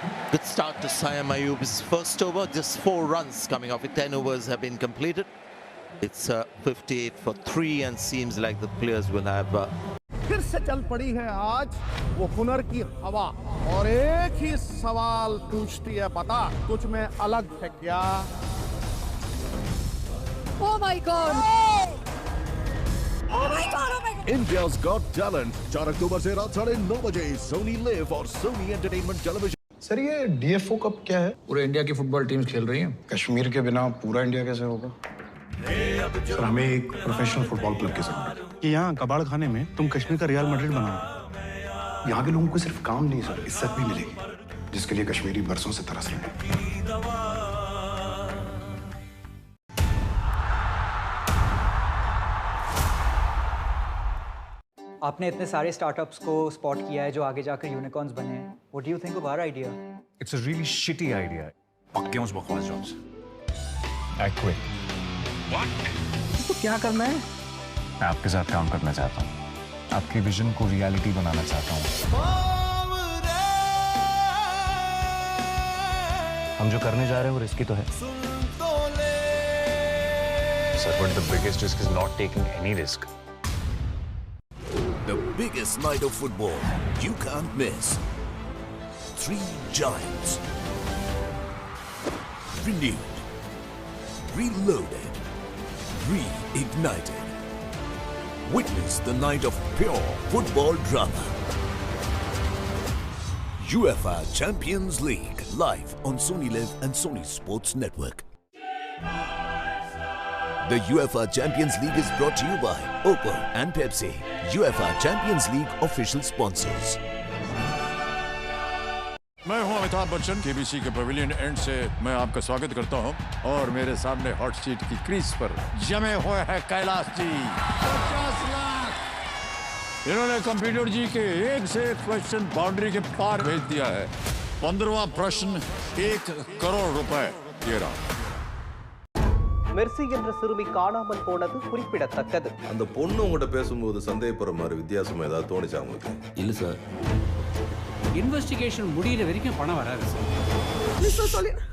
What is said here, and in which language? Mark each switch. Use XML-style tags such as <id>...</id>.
<en>Good start to Sayam Ayub's first over. Just 4 runs coming off it. 10 overs have been completed. It's 58 for 3 and seems like the players will have...</en> <hi>फिर से चल पड़ी है आज वो हुनर की हवा और एक ही सवाल पूछती है बता तुझ में अलग है क्या?</hi> <en>Oh my God! Oh my God!</en> <hi>India's Got Talent 4 अक्टूबर से रात 9:30 बजे सोनी लिव और सोनी एंटरटेनमेंट टेलीविजन। सर ये डीएफओ कप क्या है? पूरे इंडिया की फुटबॉल टीम्स खेल रही हैं। कश्मीर के बिना पूरा इंडिया कैसे होगा? सर हमें एक प्रोफेशनल फुटबॉल क्लब की जरूरत है कि यहाँ कबाड़ खाने में तुम कश्मीर का रियल मैड्रिड बनाओ। यहाँ के लोगों को सिर्फ काम नहीं सर इज्जत भी मिलेगी जिसके लिए कश्मीरी बरसों से तरस रहे हैं। आपने इतने सारे स्टार्टअप्स को स्पॉट किया है जो आगे जाकर यूनिकॉर्न्स बने हैं।</hi> <en>What do you think of our idea? It's a really shitty idea.</en> <hi>पक्के उस बकवास जॉब से।</hi> <en>I quit. What?</en> <hi>तो क्या करना है? मैं आपके साथ काम करना चाहता हूँ। आपके विजन को रियलिटी बनाना चाहता हूँ। हम जो करने जा रहे हैं वो रिस्की तो है।</hi> <en>Sir, but the biggest risk is not taking any risk. The biggest night of football you can't miss. 3 giants. Renewed. Reloaded. Reignited. Witness the night of pure football drama. UEFA Champions League live on Sony Live and Sony Sports Network. The UEFA Champions League is brought to you by Oppo and Pepsi. UEFA Champions League official sponsors.</en> <hi>मैं हूं Amitabh Bachchan KBC के pavilion and से मैं आपका स्वागत करता हूं और मेरे सामने हॉट सीट की क्रीज पर जमे हुए हैं कैलाश जी 50 लाख। इन्होंने कंप्यूटर जी के एक से एक क्वेश्चन बाउंड्री के पार भेज दिया है। 15वां प्रश्न 1 करोड़ रुपए ये रहा।</hi> <ta>மெர்சி என்ற சிறுமி காணாமல் போனது குறிப்பிடத்தக்கது. அந்த பொண்ணு உங்ககிட்ட பேசும்போது சந்தேகப்படுற மாதிரி வித்தியாசமா ஏதாவது தோணுச்சா உங்களுக்கு? இல்ல சார். இன்வெஸ்டிகேஷன் முடியற வரைக்கும் பணம் வராது சார்.</ta>